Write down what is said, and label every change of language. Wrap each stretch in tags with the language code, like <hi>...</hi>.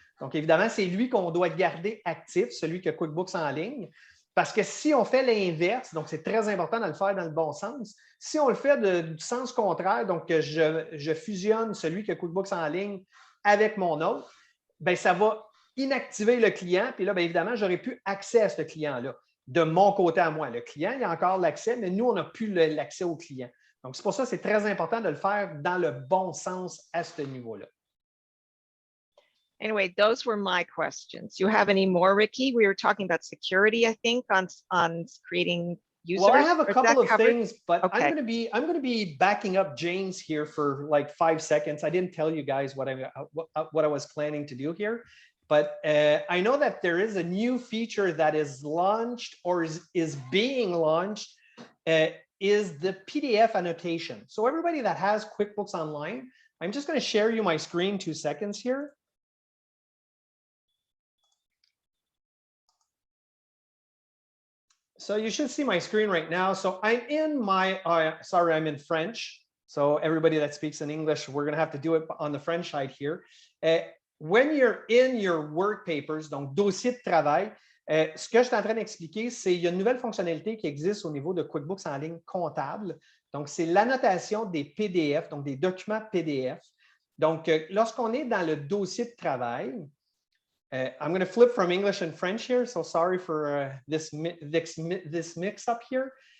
<fr>Donc, évidemment, c'est lui qu'on doit garder actif, celui qui a QuickBooks en ligne, parce que si on fait l'inverse, donc c'est très important de le faire dans le bon sens, si on le fait du sens contraire, donc que je fusionne celui qui a QuickBooks en ligne avec mon autre, bien, ça va inactiver le client, puis là, bien, évidemment, j'aurai plus accès à ce client-là. De mon côté à moi, le client, il a encore l'accès, mais nous, on n'a plus l'accès au client. Donc, c'est pour ça que c'est très important de le faire dans le bon sens à ce niveau-là.</fr> <en>Anyway, those were my questions. You have any more, Ricky? We were talking about security, I think, on creating users. Well, I have a couple of things, but okay. I'm going to be backing up James here for like 5 seconds. I didn't tell you guys what I was planning to do here. But I know that there is a new feature that is launched or is being launched, is the PDF annotation. So everybody that has QuickBooks Online, I'm just going to share you my screen 2 seconds here. So you should see my screen right now. So I'm in my, sorry, I'm in French. So everybody that speaks in English, we're going to have to do it on the French side here. When you're in your work papers,</en> <fr>donc dossier de travail, ce que je suis en train d'expliquer, c'est qu'il y a une nouvelle fonctionnalité qui existe au niveau de QuickBooks en ligne comptable. Donc, c'est l'annotation des PDF, donc des documents PDF. Donc, lorsqu'on est dans le dossier de travail,</fr> <en>I'm going to flip from English and French here, so sorry for this mix-up here.</en>